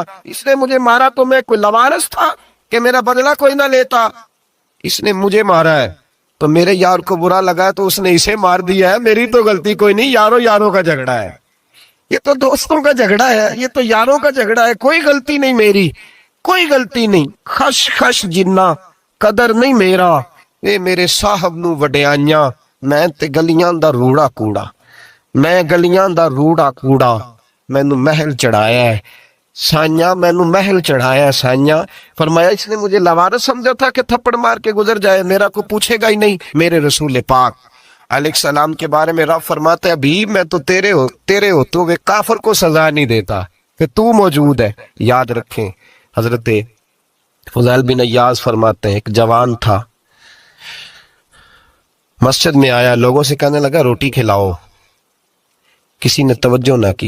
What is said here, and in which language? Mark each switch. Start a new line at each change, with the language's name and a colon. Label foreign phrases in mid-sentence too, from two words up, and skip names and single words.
Urdu: اس نے مجھے مارا تو میں کوئی لاوارث تھا کہ میرا بدلہ کوئی نہ لیتا. اس نے مجھے مارا ہے تو میرے یار کو برا لگا ہے تو اس نے اسے مار دیا ہے، میری تو غلطی کوئی نہیں، یاروں کا جھگڑا ہے. یہ تو دوستوں کا جھگڑا ہے, یہ تو یاروں کا جھگڑا ہے, کوئی غلطی نہیں میری, کوئی غلطی نہیں.
Punjabi: خش خش جنہ قدر نہیں میرا, اے میرے صاحب نو وڈیائیاں, میں تے گلیاں دا روڑا کوڑا, میں گلیاں دا روڑا کوڑا, مینو محل چڑھایا ہے سائیاں, مینو محل چڑھایا ہے سائیاں.
Urdu: فرمایا اس نے مجھے لوارث سمجھا تھا کہ تھپڑ مار کے گزر جائے, میرا کو پوچھے گا ہی نہیں. میرے رسول پاک علیہ السلام کے بارے میں رب فرماتا ہے ابھی میں تو تیرے ہوتے ہوئے کافر کو سزا نہیں دیتا کہ تو موجود ہے. یاد رکھیں حضرت فضیل بن ایاز فرماتے ہیں ایک جوان تھا, مسجد میں آیا, لوگوں سے کہنے لگا روٹی کھلاؤ, کسی نے توجہ نہ کی.